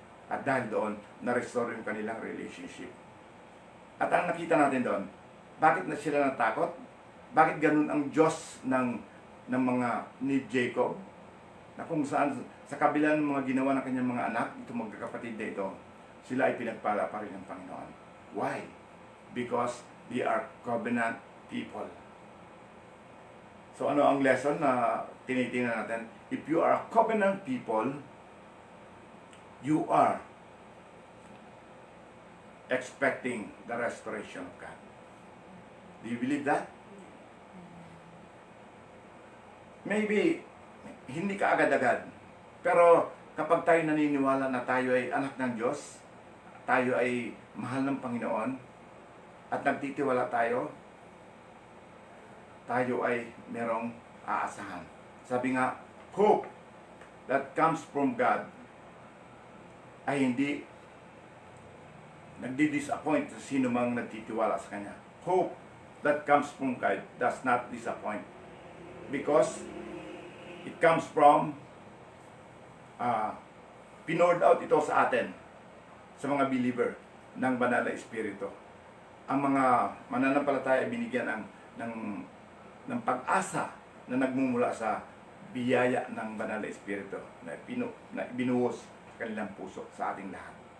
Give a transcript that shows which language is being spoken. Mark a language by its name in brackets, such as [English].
[Filipino] At dahil doon, na-restore yung kanilang relationship. At ang nakita natin doon, bakit na sila natakot? Bakit ganun ang Diyos ng mga ni Jacob? Na kung saan, sa kabila ng mga ginawa ng kanyang mga anak, itong magkakapatid na ito, sila ay pinagpala pa rin ng Panginoon. [English] Why? Because they are covenant people. [Filipino] So ano ang lesson na tinitingnan natin? [English] If you are a covenant people, you are expecting the restoration of God. Do you believe that? [Filipino] Maybe, hindi ka agad-agad. Pero kapag tayo naniniwala na tayo ay anak ng Diyos, tayo ay mahal ng Panginoon, at nagtitiwala tayo ay merong aasahan. Sabi nga, [English] hope that comes from God [Filipino] ay hindi nagdi-disappoint sa sino mang nagtitiwala sa Kanya. [English] Hope that comes from God does not disappoint. Because it comes from [Filipino] pinored out ito sa atin, sa mga believer ng Banal na Espiritu. Ang mga mananampalataya ay binigyan ng pag-asa na nagmumula sa biyaya ng Banal na Espiritu na binuhos sa kanilang puso sa ating lahat.